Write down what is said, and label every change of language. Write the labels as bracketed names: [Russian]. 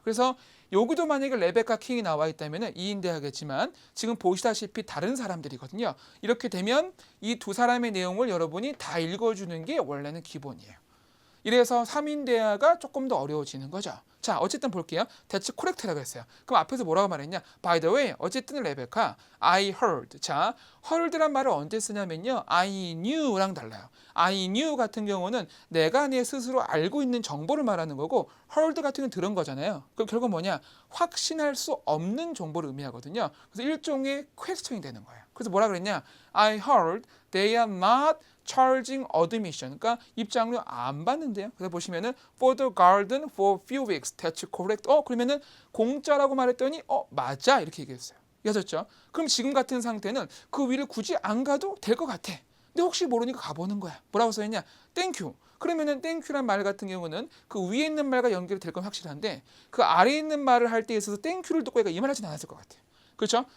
[Korean] 그래서 여기도 만약에 레베카 킹이 나와 있다면 2인 대화겠지만 지금 보시다시피 다른 사람들이거든요. 이렇게 되면 이 두 사람의 내용을 여러분이 다 읽어주는 게 원래는 기본이에요. 이래서 3인 대화가 조금 더 어려워지는 거죠. 자, 어쨌든 볼게요. [English] That's correct [Korean] 라고 했어요. 그럼 앞에서 뭐라고 말했냐? [English] By the way, [Korean] 어쨌든 [English] 레베카, I heard. [Korean] 자, heard란 말을 언제 쓰냐면요. [English] I knew [Korean] 랑 달라요. [English] I knew [Korean] 같은 경우는 내가 내 스스로 알고 있는 정보를 말하는 거고 heard 같은 경우는 들은 거잖아요. 그럼 결국 뭐냐? 확신할 수 없는 정보를 의미하거든요. 그래서 일종의 퀘스천이 되는 거예요. 그래서 뭐라 그랬냐? [English] I heard they are not charging admission. [Korean] 그러니까 입장료 안 받는데요. 그래서 보시면은 [English] for the garden for few weeks. That's correct. [Korean] 그러면은 공짜라고 말했더니 맞아 이렇게 얘기했어요. 이해하셨죠? 그럼 지금 같은 상태는 그 위를 굳이 안 가도 될 것 같아. 근데 혹시 모르니까 가보는 거야. 뭐라고 써있냐? [English] Thank you. [Korean] 그러면은 땡큐란 말 같은 경우는 그 위에 있는 말과 연결이 될 건 확실한데 그 아래에 있는 말을 할 때 있어서 땡큐를 듣고 얘가 이 말 하진 않았을 것 같아요. 그렇죠?